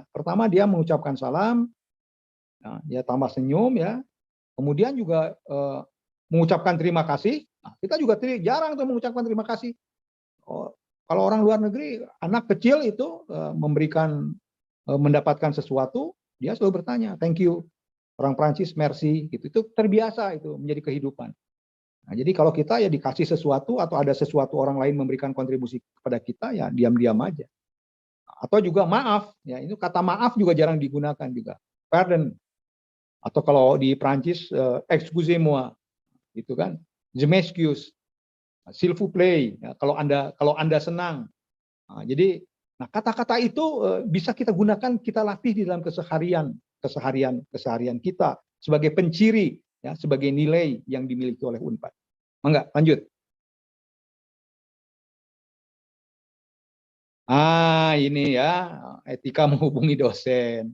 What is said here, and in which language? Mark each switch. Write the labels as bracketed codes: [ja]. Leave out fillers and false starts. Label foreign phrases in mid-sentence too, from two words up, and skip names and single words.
[id] Pertama dia mengucapkan salam, nah, dia tambah senyum ya. Kemudian juga mengucapkan terima kasih. Nah, kita juga jarang tuh mengucapkan terima kasih. Kalau orang luar negeri, anak kecil itu mendapatkan sesuatu, dia selalu bertanya, [en] thank you. [id] Orang Prancis, merci. Gitu. Itu terbiasa itu menjadi kehidupan. Nah, jadi kalau kita ya dikasih sesuatu atau ada sesuatu orang lain memberikan kontribusi kepada kita, ya diam-diam aja. Atau juga maaf, ya itu kata maaf juga jarang digunakan juga. Pardon. Atau kalau di Prancis, [fr] excusez-moi, [id] gitu kan. [fr] Je m'excuse. S'il vous plaît, [id] ya, kalau anda senang. Nah, jadi, kata-kata itu bisa kita gunakan, kita latih di dalam keseharian kita sebagai penciri ya sebagai nilai yang dimiliki oleh Unpad. Mangga, lanjut. Ini ya etika menghubungi dosen.